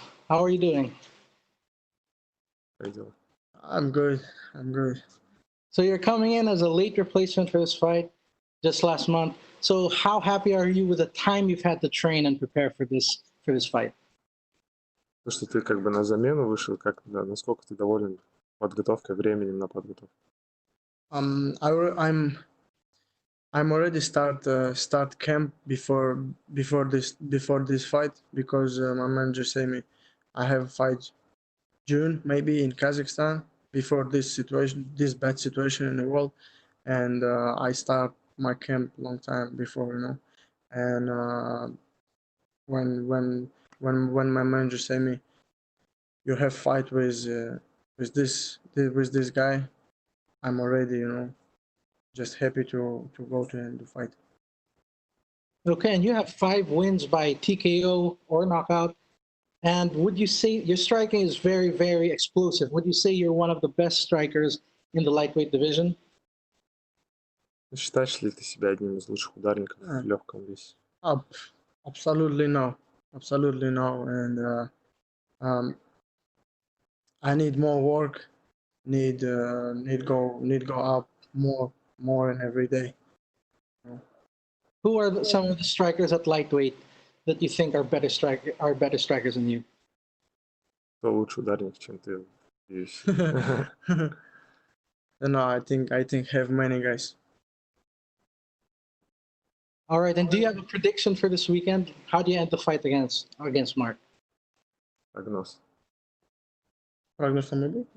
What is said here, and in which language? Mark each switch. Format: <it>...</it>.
<en>How are you doing? I'm good. I'm good. So you're coming in as a late replacement for this fight just last month. So how happy are you with the time you've had to train and prepare for this fight?</en> <ru>То, что ты как бы на замену вышел, насколько ты доволен подготовкой, временем на подготовку?</ru> <en>I'm already start camp before this fight because my manager say me I have a fight June maybe in Kazakhstan before this bad situation in the world, and I start my camp long time before, you know, and when my manager say me you have fight with this guy, I'm already, you know, just happy to go to him to fight. Okay, and you have 5 wins by TKO or knockout. And would you say your striking is very, very explosive? Would you say you're one of the best strikers in the lightweight division?</en> <ru>Считаешь ли ты себя одним из лучших ударников в легком весе?</ru> <en>Absolutely no, absolutely no, and I need more work. Need go up more and every day. Who are some of the strikers at lightweight that you think are better strikers than you?</en> <ru>Кто лучше ударник, чем ты в UFC?</ru> <en>No, I think have many guys. All right, and do you have a prediction for this weekend? How do you end the fight against Marc?</en> <ru>Прогноз. Прогноз</ru> <en>maybe?</en>